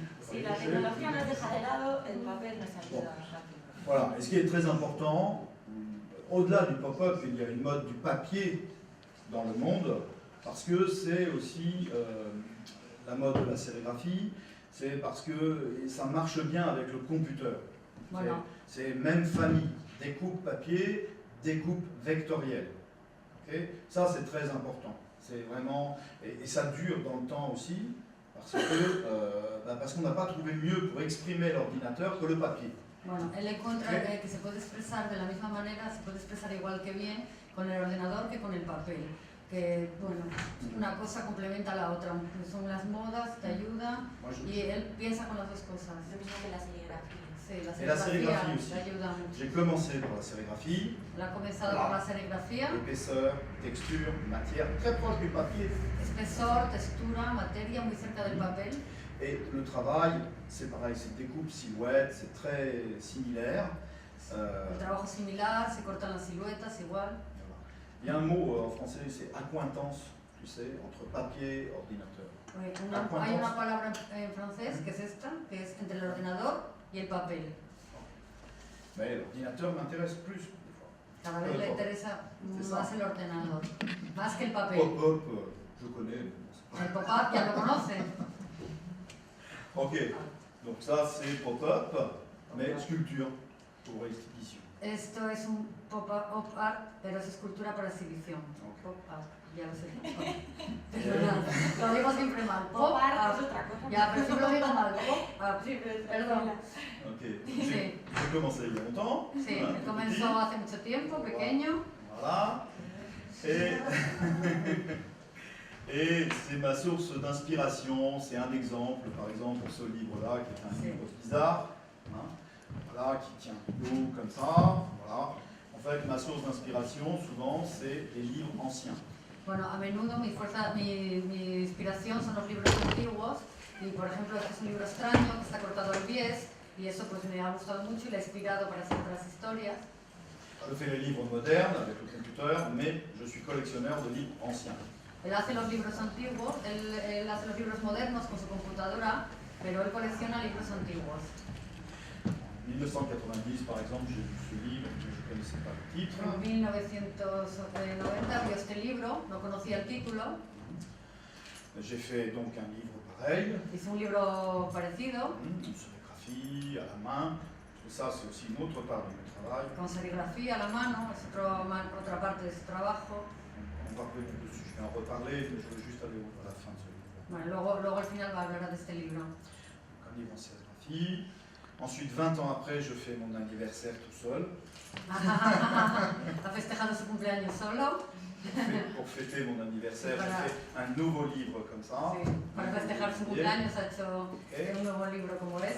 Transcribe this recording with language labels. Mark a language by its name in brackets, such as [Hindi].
[Spanish] Si la tecnología nos deja de lado, el papel nos ayuda rápido. [French] Voilà, et ce qui est très important, au-delà du pop-up, il y a une mode du papier dans le monde, parce que c'est aussi la mode de la sérigraphie, c'est parce que ça marche bien avec le computer. Voilà. C'est même famille, découpe papier, découpe vectorielle. Okay, ça c'est très important. C'est vraiment, et ça dure dans le temps aussi, parce qu'on n'a pas trouvé mieux pour exprimer l'ordinateur que le papier. [Spanish] Bueno, él encuentra que se puede expresar de la misma manera, se puede expresar igual que bien con el ordenador que con el papel. Que, bueno, una cosa complementa a la otra. Son las modas, te ayudan, y él piensa con las dos cosas. Lo mismo que la serigrafía. Sí, la [French] Et la sérigraphie aussi. [Spanish] te ayuda mucho. [French] J'ai commencé par la sérigraphie. [Spanish] Él ha comenzado por la serigrafía. [French] Épaisseur, texture, matière, très proche du papier. [Spanish] Espesor, textura, materia, muy cerca del papel. [French] Et le travail, c'est pareil, c'est découpe, silhouette, c'est très similaire. [Spanish] El trabajo similar, se cortan las siluetas igual. [French] Il y a un mot en français, c'est accointance, tu sais, entre papier et ordinateur. [Spanish] Hay una palabra en francés que es esta, que es entre el ordenador y el papel. [French] Mais l'ordinateur m'intéresse plus, des fois. [Spanish] Cada vez le interesa más el ordenador, más que el papel. [French] Pop-up, je connais. [Spanish] El pop-up ya lo conoce. [French] Ok, donc ça c'est pop-up, mais sculpture pour exhibition. [Spanish] Esto es un pop-up art, pero es escultura para exhibición. Ok. Pop-up, ya lo sé. Perdona, lo digo siempre mal. Pop-up. Ya, pero siempre lo digo mal. Pop-up, sí, perdón. Ok, Sí. [French] j'ai commencé il y a longtemps. [Spanish] Sí, hein, él comenzó hace mucho tiempo, pequeño. [French] Voilà. Et c'est ma source d'inspiration, c'est un exemple, par exemple, ce livre-là, qui est un livre bizarre, hein, voilà, qui tient haut comme ça, voilà. En fait, ma source d'inspiration, souvent, c'est les livres anciens. [Spanish] Bueno, a menudo mi inspiración son los libros antiguos, y por ejemplo este es un libro extraño que está cortado al bies, y eso pues me ha gustado mucho y le ha inspirado para hacer otras historias. [French] Je fais les livres modernes avec le computer, mais je suis collectionneur de livres anciens. [Spanish] Él hace los libros antiguos, él hace los libros modernos con su computadora, pero él colecciona libros antiguos. [French] En 1990, par exemple, j'ai vu ce livre, mais je ne connaissais pas le titre. [Spanish] En 1990 vio este libro, no conocía el título. [French] J'ai fait donc un livre pareil, [Spanish] Hizo un libro parecido, [French] une sérigraphie à la main, parce que ça c'est aussi une autre part de mon travail. [Spanish] con serigrafía a la mano, es otra parte de su trabajo. [French] On va revenir dessus, je vais en reparler, mais je veux juste aller à la fin de ce livre. [Spanish] Bueno, luego al final va a hablar de este libro. [French] Donc un livre en sérigraphie. Ensuite, 20 ans après, je fais mon anniversaire tout seul. [Spanish] Ha festejado su cumpleaños solo. [French] Pour fêter mon anniversaire, Voilà. j'ai fait un nouveau livre comme ça. [Spanish] Sí, para festejar su cumpleaños ha hecho un nuevo libro como ese.